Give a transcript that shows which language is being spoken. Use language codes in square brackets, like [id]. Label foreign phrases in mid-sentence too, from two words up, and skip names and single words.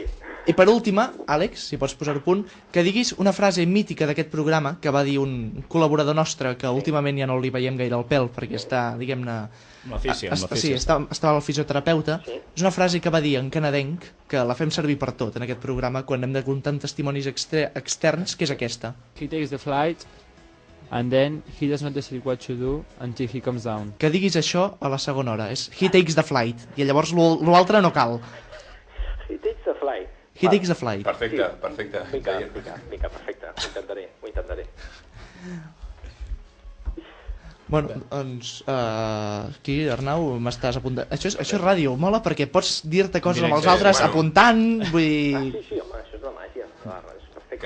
[ca] I per última, Àlex, si pots posar-ho a punt, que diguis una frase mítica d'aquest programa que va dir un col·laborador nostre que últimament ja no li veiem gaire el pèl perquè està, diguem-ne... Sí, està el fisioterapeuta. Sí. És una frase que va dir en canadenc que la fem servir per tot en aquest programa quan hem de comptar amb testimonis externs, que és aquesta. [en] He takes the flight and then he does not decide what to do until he comes down. [ca] Que diguis això a la segona hora, és [en] he takes the flight, [ca] i llavors l'altre no cal. [en] He takes the flight. He takes the flight. [ca] Perfecte. Mica, perfecte. Ho intentaré. Bueno, doncs, aquí, Arnau, m'estàs apuntant. Això és ràdio, mola, perquè pots dir-te coses amb els altres apuntant, vull dir... Sí, home, això és la màgia. És perfecte.